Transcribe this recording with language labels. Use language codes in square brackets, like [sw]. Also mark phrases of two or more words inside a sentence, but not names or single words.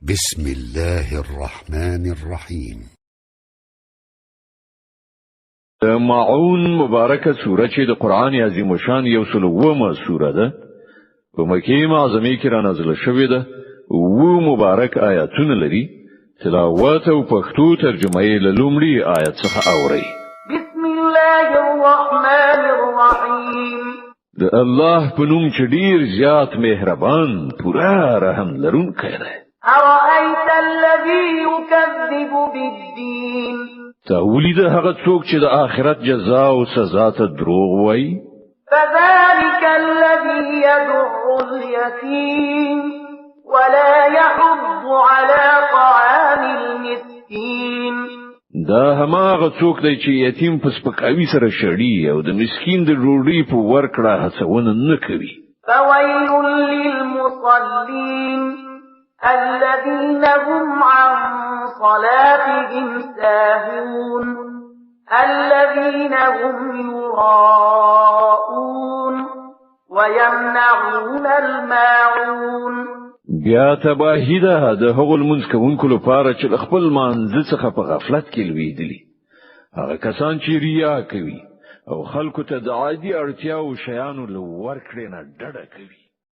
[ar] بسم الله الرحمن الرحيم. [ps] معون مبارکه سوره چې د قران عظیم شان یو سلومه سوره ده په مکه معظمه کې را نازله شوې ده او مبارک آیاتونه لري تلاوت او پښتو ترجمه یې له لومړي آیت څخه اوري. [ar] بسم الله الرحمن الرحیم. [ps] د الله په نوم چې ډیر زیات مهربان پورا رحم لرونکی دی. [ar] أرأيت الذي يكذب بالدين. [ps] تولید هغه څوک چې د آخرت جزاء او سزا ته دروغ وایي. [ar] فذلك الذي يدع اليتيم ولا يحض على طعام المسكين. [ps] دا هماغه څوک دی چې یتیم په سپکاوي سره شړي او د مسکین د ډوډۍ په ورکړه هڅونه نه کوي. [ar] فويل للمصلين الذين هم عن صلاتهم ساهون الذين هم يراءون ويمنعون الماعون. [ps] بیا تباهی ده د هغو لمونځ کوونکو لپاره چې خپل مانځ څخه په غفلت کې لویدلي. هغه کسان چې ریا کوي او خلکو ته د عادي اړتیاو شیانو له ورکړې نه ډډه کوي.